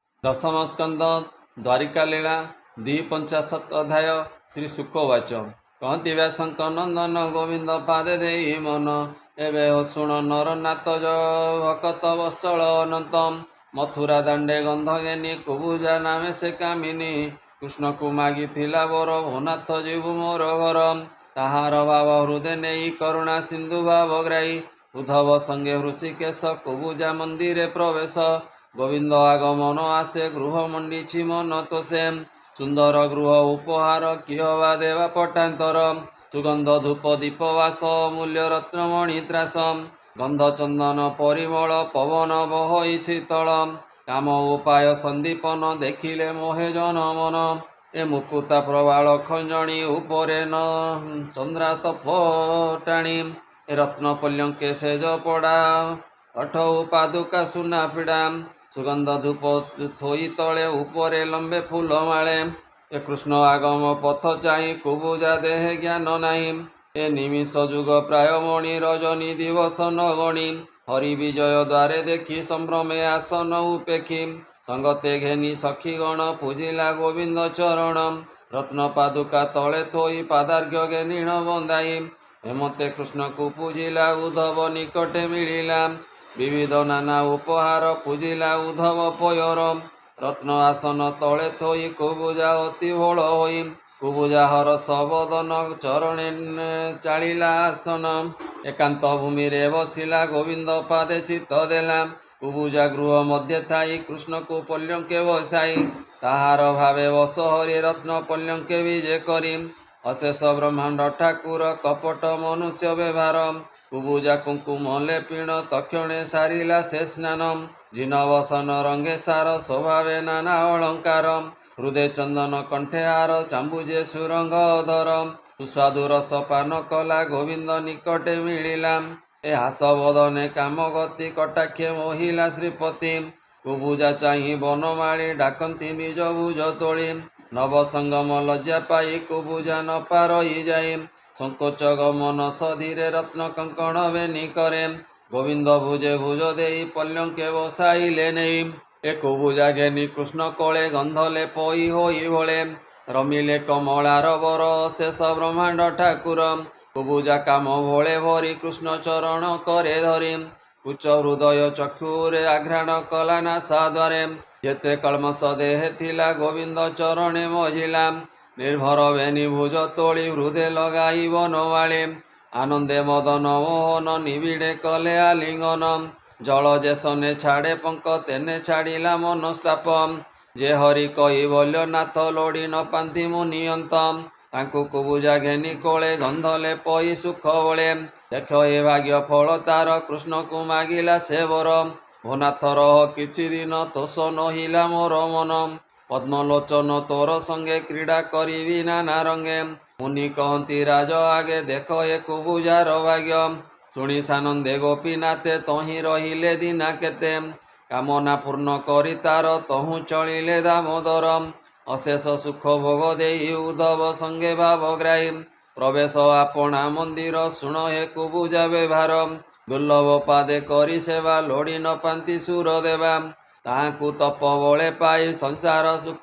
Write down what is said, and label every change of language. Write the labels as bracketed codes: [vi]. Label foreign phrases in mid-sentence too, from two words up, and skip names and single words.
[or] ଦଶମ ସ୍କନ୍ଦ ଦ୍ୱାରିକା ଲୀଳା 257 ଅଧ୍ୟାୟ ଶ୍ରୀ ଶୁକୱାଚ କହତି ବ୍ୟାସଙ୍କ ନନ୍ଦନ ଗୋବିନ୍ଦ ପାଦେ ଦେଇ ମନ ଏବଂ ହୋ ଶୁଣ ନରନାଥ ଭକତ ବତ୍ସଳ ଅନନ୍ତମ ମଥୁରା ଦାଣ୍ଡେ ଗନ୍ଧ ଘେନି କୁବୁଜା ନାମେ ସେ କାମିନୀ କୃଷ୍ଣ କୁ ମାଗି ଥିଲା ବର ଭୋନାଥ ଜୀବୁ ମୋର ଘର ତାହାର ଭାବ ହୃଦୟ ନେଇ କରୁଣା ସିନ୍ଧୁ ଭାବ ଗ୍ରାହୀ ଉଦ୍ଧବ ସଙ୍ଗେ ହୃଷିକେଶ କୁବୁଜା ମନ୍ଦିରେ ପ୍ରବେଶ ଗୋବିନ୍ଦ ଆଗମନ ଆସେ ଗୃହ ମଣ୍ଡିଛି ମନ ତୋଷେ ସୁନ୍ଦର ଗୃହ ଉପହାର କିହବା ଦେବା ପଟାନ୍ତର ସୁଗନ୍ଧ ଧୂପ ଦୀପବାସ ମୂଲ୍ୟ ରତ୍ନମଣି ତ୍ରାସ ଗନ୍ଧ ଚନ୍ଦନ ପରିମଳ ପବନ ବହଇ ଶୀତଳ କାମ ଉପାୟ ସନ୍ଦୀପନ ଦେଖିଲେ ମୋହେ ଜନ ମନ ଏ ମୁକୁତା ପ୍ରବାଳ ଖଞ୍ଜଣୀ ଉପରେ ନ ଚନ୍ଦ୍ରାତ ଫଟାଣୀ ରତ୍ନ ପଲ୍ୟଙ୍କେ ସେଜ ପଡ଼ା ଅଠ ପାଦୁକା ସୁନା ପୀଡ଼ା ସୁଗନ୍ଧ ଧୂପ ଥୋଇ ତଳେ ଉପରେ ଲମ୍ବେ ଫୁଲ ମାଳେ ଏ କୃଷ୍ଣ ଆଗମ ପଥ ଚାହିଁ କୁବୁଜା ଦେହ ଜ୍ଞାନ ନାହିଁ ଏ ନିମିଷ ଯୁଗ ପ୍ରାୟ ମଣି ରଜନୀ ଦିବସ ନ ଗଣି ହରି ବିଜୟ ଦ୍ୱାରେ ଦେଖି ସମ୍ଭ୍ରମେ ଆସନ ଉପେକ୍ଷି ସଙ୍ଗତେ ଘେନି ସଖୀଗଣ ପୂଜିଲା ଗୋବିନ୍ଦ ଚରଣ ରତ୍ନ ପାଦୁକା ତଳେ ଥୋଇ ପାଦାର୍ଘ୍ୟ ଘେନିଣ ବନ୍ଦାଇ ହେମତେ କୃଷ୍ଣ କୁ ପୂଜିଲା ଉଦ୍ଧବ ନିକଟେ ମିଳିଲା ବିବିଧ ନାନା ଉପହାର ପୂଜିଲା ଉଦ୍ଧବ ପୟର ରତ୍ନ ଆସନ ତଳେ ଥୋଇ କୁବୁଜା ଅତି ଭୋଳ ହୋଇ କୁବୁଜା ହର ସବଦନ ଚରଣେ ଚାଳିଲା ଆସନ ଏକାନ୍ତ ଭୂମି ରେ ବସିଲା ଗୋବିନ୍ଦ ପାଦେ ଚିତ୍ତ ଦେଲା କୁବୁଜା ଗୃହ ମଧ୍ୟ ଥାଇ କୃଷ୍ଣ କୁ ପଲ୍ୟଙ୍କେ ବସାଇ ତାହାର ଭାବେ ବଶ ହରି ରତ୍ନ ପଲ୍ୟଙ୍କେ ବିଜେ କରି ଅଶେଷ ବ୍ରହ୍ମାଣ୍ଡ ଠାକୁର କପଟ ମନୁଷ୍ୟ ବ୍ୟବହାର କୁବୁଜା କୁଙ୍କୁମ ଲେପିଣ ତକ୍ଷଣେ ସାରିଲା ସେ ସ୍ନାନ ଜିନବସନ ରଙ୍ଗେ ସାର ସ୍ୱଭାବେ ନାନା ଅଳଙ୍କାର ହୃଦୟ ଚନ୍ଦନ କଣ୍ଠେ ହାର ଚାମ୍ବୁଜେ ସୁରଙ୍ଗ ଅଧର ସୁସ୍ୱାଦୁ ରସ ପାନ କଲା ଗୋବିନ୍ଦ ନିକଟେ ମିଳିଲା ଏ ହାସ ବଦନେ କାମ ଗତି କଟାକ୍ଷେ ମୋହିଲା ଶ୍ରୀପତି କୁବୁଜା ଚାହିଁ ବନମାଳୀ ଡାକନ୍ତି ନିଜ ଭୁଜ ତୋଳି ନବ ସଙ୍ଗମ ଲଜ୍ଜା ପାଇ କୁବୁଜା ନ ପାରଇ ଯାଇ ସଙ୍କୋଚ ଗମନ ସଧୀରେ ରତ୍ନ କଙ୍କଣ ବେନି କରେ ଗୋବିନ୍ଦ ଭୁଜେ ଭୁଜ ଦେଇ ପଲ୍ୟଙ୍କେ ବସାଇଲେ ନାହିଁ ଏ କୁବୁଜା ଘେନି କୃଷ୍ଣ କୋଳେ ଗନ୍ଧଲେ ପଇ ହୋଇ ଭୋଳେ ରମିଲେ କମଳାର ବର ଶେଷ ବ୍ରହ୍ମାଣ୍ଡ ଠାକୁର କୁବୁଜା କାମ ଭୋଳେ ଭରି କୃଷ୍ଣ ଚରଣ କରେ ଧରି ଉଚ୍ଚ ହୃଦୟ ଚକ୍ଷୁରେ ଆଘ୍ରାଣ କଲା ନାସା ଦ୍ୱାରେ ଯେତେ କଲମଷ ଦେହେ ଥିଲା ଗୋବିନ୍ଦ ଚରଣେ ମଝିଲା ନିର୍ଭର ବେନି ଭୁଜ ତୋଳି ହୃଦୟ ଲଗାଇ ବନବାଳେ ଆନନ୍ଦେ ମଦନ ମୋହନ ନିବିଡ଼େ କଲେ ଆଲିଙ୍ଗନ ଜଳ ଯେସନେ ଛାଡ଼େ ପଙ୍କ ତେନେ ଛାଡ଼ିଲା ମନସ୍ତାପ ଯେ ହରି କହି ବଲ୍ୟନାଥ ଲୋଡ଼ି ନ ପାନ୍ତି ମୁନିୟନ୍ତ ତାଙ୍କୁ କୁବୁଜା ଘେନି କୋଳେ ଗନ୍ଧଲେ ପଇ ସୁଖ ବଳେ ଦେଖ ଏ ଭାଗ୍ୟ ଫଳ ତାର କୃଷ୍ଣ କୁ ମାଗିଲା ସେ ବର ଭୋନାଥ ରହ କିଛି ଦିନ ତୋଷ ନହିଲା ମୋର ମନ ପଦ୍ମଲୋଚନ ତୋର ସଙ୍ଗେ କ୍ରୀଡ଼ା କରି ନାନା ରଙ୍ଗେ ମୁନି କହତି ରାଜ ଆଗେ ଦେଖ ଏ କୁବୁଜାର ଭାଗ୍ୟ ଶୁଣି ସାନନ୍ଦେ ଗୋପୀନାଥେ ତହିଁ ରହିଲେ ଦିନା କେତେ କାମନା ପୂର୍ଣ୍ଣ କରି ତାର ତହୁଁ ଚଳିଲେ ଦାମୋଦର ଅଶେଷ ସୁଖ ଭୋଗ ଦେଇ ଉଦ୍ଧବ ସଙ୍ଗେ ଭାବଗ୍ରାହୀ ପ୍ରବେଶ ଆପଣା ମନ୍ଦିର ଶୁଣ ହେ କୁବୁଜା ବ୍ୟବହାର ଦୁର୍ଲଭ ପାଦେ କରି ସେବା ଲୋଡ଼ି ନ ପାନ୍ତି ସୁର ଦେବା ତାହାକୁ ତପ ବଳେ ପାଇ ସଂସାର ସୁଖ